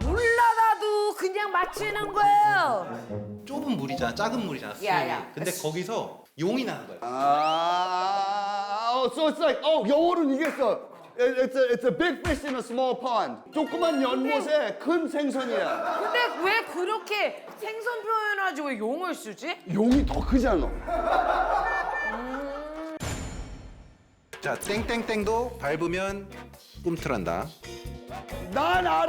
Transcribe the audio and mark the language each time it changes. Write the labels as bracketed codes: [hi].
[ko] 몰라 나도 그냥 맞히는 거예요. 좁은 물이잖아 작은 물이잖아 수영이. 야. 근데 거기서 용이 나는 거야 [en] So it's like [ko] 영어는 이겼어. [en] It's a big fish in a small pond. [ko] 조그만 연못에 큰 생선이야. 근데 왜 그렇게 생선 표현하지 왜 용을 쓰지? 용이 더 크잖아. 자 땡땡땡도 밟으면 꿈틀한다 난 알아.